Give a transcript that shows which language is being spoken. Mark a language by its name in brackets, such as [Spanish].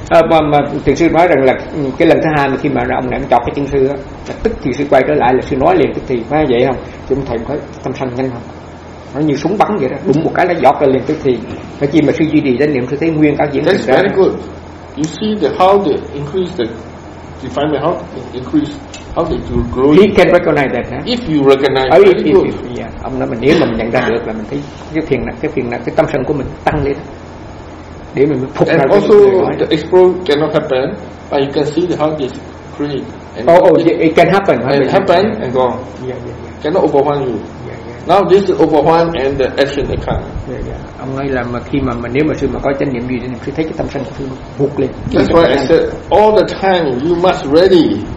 [Vietnamese] mà thiền sư nói rằng là cái lần thứ hai mà khi mà ông này chọc cái chân sư á, tức thì sư quay trở lại là sư nói liền tức thì, phải vậy không? Chúng thầy có tâm sanh nhanh không? Nó như súng bắn vậy đó, đúng một cái nó giọt ra liền tức thì. Phải chi mà sư duy trì danh niệm sư thấy nguyên cả diễn. [English] That's very good. You see the how they increase the define how they increase. How did you grow? He can recognize that. Huh? If you recognize, very good. Yeah. [Vietnamese] Ông nói mình nếu mà mình nhận ra được là mình thấy cái thiền nặng, cái tâm sân của mình tăng lên. Để mình phục ra. [English] And also the explode cannot happen, but you can see the how this create. It can happen. It happen and gone. Yeah. Cannot overwhelm you. Yeah. Now this is overwhelm and the action they come. Yeah. [Vietnamese] Ông nói là mà khi mà nếu mà sư mà có chánh niệm gì thì sư thấy cái tâm sân của sư phục lên. [English] That's why I said all the time you must ready.